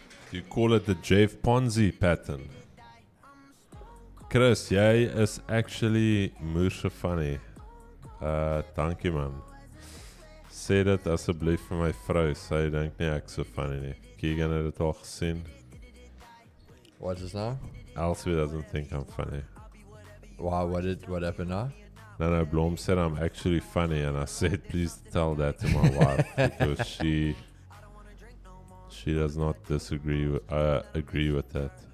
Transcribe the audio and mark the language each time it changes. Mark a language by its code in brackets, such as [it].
[en] You call it the Jeff Ponzi pattern. Chris, [af] jy is actually moerse funny. Dankie man. Sê dit asseblief vir my vrou, sy dink nie ek so funny nie. Keegan het dit al gesien. [en] What is now? Elsie doesn't think I'm funny. Wow, what happened now? No, Blom said I'm actually funny, and I said please tell that to my wife because she does not agree with that.